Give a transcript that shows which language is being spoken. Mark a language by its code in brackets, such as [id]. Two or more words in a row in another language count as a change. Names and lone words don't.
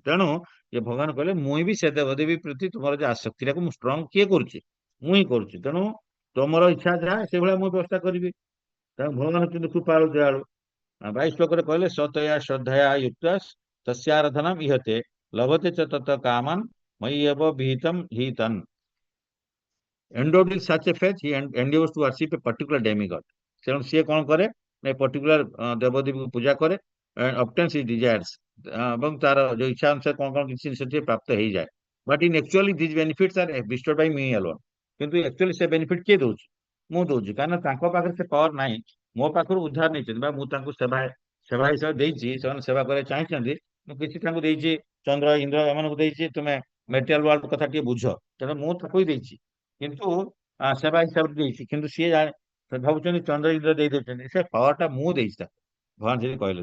[or] ତେଣୁ ଯେ ଭଗବାନ କହିଲେ ମୁଁ ବି ସେ ଦେବଦେବୀ ପ୍ରତି ତୁମର ଯେ ଆସକ୍ତିଟାକୁ ମୁଁ ଷ୍ଟ୍ରଙ୍ଗ କିଏ କରୁଛି, ମୁଁ ହିଁ କରୁଛି। ତେଣୁ ତମର ଇଚ୍ଛା ଯାହା ସେଇଭଳିଆ ମୁଁ ବ୍ୟବସ୍ଥା କରିବି। ତେଣୁ ଭଗବାନ କିନ୍ତୁ କୃପାଳୁ ଦୟାଳୁ। [sa] 22 କହିଲେ ସତୟା ଶ୍ରଦ୍ଧୟା ୟୁକ୍ତ ତସ୍ୟାରାଧନମ ଇହତେ ଲଭତେ ଚ ତତ କାମାନ ମୟ୍ୟବ ବିହିତମ ହିତନ। [en] Endowed with such a faith, he endeavors to worship a particular demigod। [or] ତେଣୁ ସିଏ କଣ କରେ [hi] पर्टिकुलर देवदेवी को पूजा करे [en] and obtains his desires, [or] ଏବଂ ତାର ଯୋଉ ଇଚ୍ଛା ଅନୁସାରେ କଣ କଣ କିଛି ସେଠି ପ୍ରାପ୍ତ ହେଇଯାଏ। [en] but in actually these benefits are bestowed by me alone। [or] କିନ୍ତୁ ଆକ୍ଚୁଆଲି ସେ ବେନିଫିଟ କିଏ ଦଉଛି? ମୁଁ ଦଉଛି, କାରଣ ତାଙ୍କ ପାଖରେ ସେ ପାୱାର ନାହିଁ। ମୋ ପାଖରୁ ଉଦ୍ଧାର ନେଇଛନ୍ତି ବା ମୁଁ ତାଙ୍କୁ ସେବା ସେବା ହିସାବରେ ଦେଇଛି, ସେମାନେ ସେବା କରିବାକୁ ଚାହିଁଛନ୍ତି, ମୁଁ କିଛି ତାଙ୍କୁ ଦେଇଛି। ଚନ୍ଦ୍ର ଇନ୍ଦ୍ର ଏମାନଙ୍କୁ ଦେଇଛି, ତୁମେ [en] material world [or] କଥା ଟିକେ ବୁଝ, ତେଣୁ ମୁଁ ତାକୁ ହିଁ ଦେଇଛି। କିନ୍ତୁ ସେବା ହିସାବରେ ଦେଇଛି, କିନ୍ତୁ ସିଏ ସେ ଭାବୁଛନ୍ତି ଚନ୍ଦ୍ର ଇନ୍ଦ୍ର ଦେଇ ଦେଉଛନ୍ତି, ସେ ପାୱାର ଟା ମୁଁ ଦେଇଛି ତାକୁ, ଭଗବାନ ସେଠି କହିଲେ।